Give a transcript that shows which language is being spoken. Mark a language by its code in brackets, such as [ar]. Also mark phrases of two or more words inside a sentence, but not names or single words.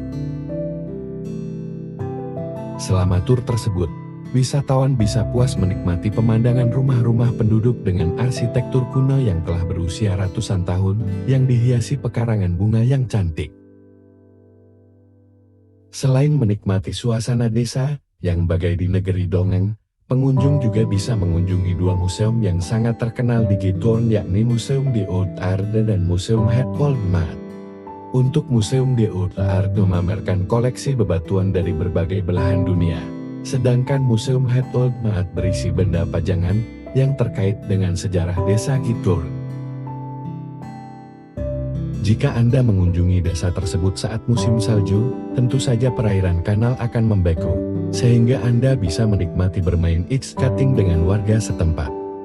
[id] Selama tur tersebut, wisatawan bisa puas menikmati pemandangan rumah-rumah penduduk dengan arsitektur kuno yang telah berusia ratusan tahun yang dihiasi pekarangan bunga yang cantik. Selain menikmati suasana desa yang bagai di negeri dongeng, pengunjung juga bisa mengunjungi 2 museum yang sangat terkenal di Giethoorn, yakni Museum de Oude Aarde dan Museum Het Old Maat. Untuk Museum de Oude Aarde memamerkan koleksi bebatuan dari berbagai belahan dunia, sedangkan Museum Het Old Maat berisi benda pajangan yang terkait dengan sejarah desa Giethoorn. Jika Anda mengunjungi desa tersebut saat musim salju, tentu saja perairan kanal akan membeku, sehingga Anda bisa menikmati bermain [en] ice skating [id] dengan warga setempat.